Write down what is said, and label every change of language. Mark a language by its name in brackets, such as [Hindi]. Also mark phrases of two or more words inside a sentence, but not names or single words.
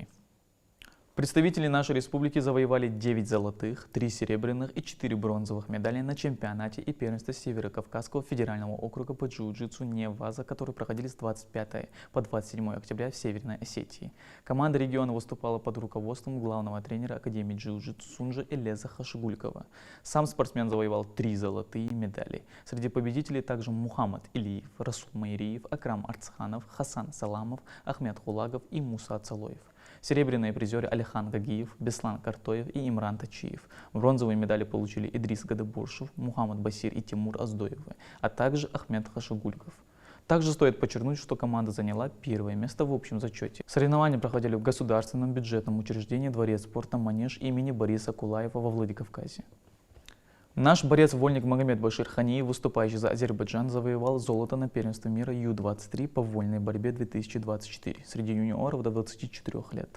[Russian] Представители нашей республики завоевали 9 золотых, 3 серебряных и 4 бронзовых медалей на чемпионате и первенстве Северо-Кавказского федерального округа по джиу-джитсу НЕВАЗа, которые проходили с 25 по 27 октября в Северной Осетии. Команда региона выступала под руководством главного тренера Академии джиу-джитсу Сунжа Элеза Хашигулькова. Сам спортсмен завоевал 3 золотые медали. Среди победителей также Мухаммад Илиев, Расул Майриев, Акрам Арцханов, Хасан Саламов, Ахмед Хулагов и Муса Цалоев. Серебряные призеры Алихан Гагиев, Беслан Картоев и Имран Тачиев. Бронзовые медали получили Идрис Гадабуршев, Мухаммад Басир и Тимур Аздоевы, а также Ахмед Хашигульков. Также стоит подчеркнуть, что команда заняла первое место в общем зачете. Соревнования проходили в государственном бюджетном учреждении Дворец спорта «Манеж» имени Бориса Кулаева во Владикавказе. Наш борец-вольник Магомед Башир Ханиев, выступающий за Азербайджан, завоевал золото на первенстве мира Ю-23 по вольной борьбе 2024 среди юниоров до 24 лет.